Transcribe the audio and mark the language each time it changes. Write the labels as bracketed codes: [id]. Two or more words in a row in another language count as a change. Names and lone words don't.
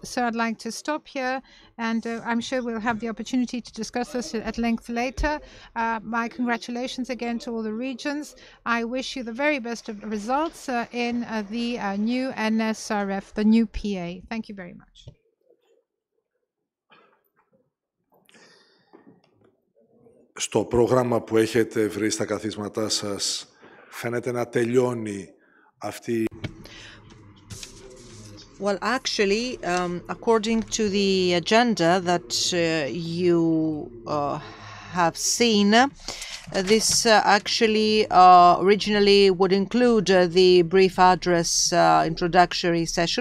[en] So I'd like to stop here, and I'm sure we'll have the opportunity to discuss this at length later. My congratulations again to all the regions. I wish you the very best of results in the new NSRF, the new PA. Thank you very much. [el] Στο πρόγραμμα που έχετε βρει στα καθίσματά σας φαίνεται να τελειώνει αυτή. [en] Well, actually, according to the agenda that you have seen, this actually originally would include the brief address introductory session.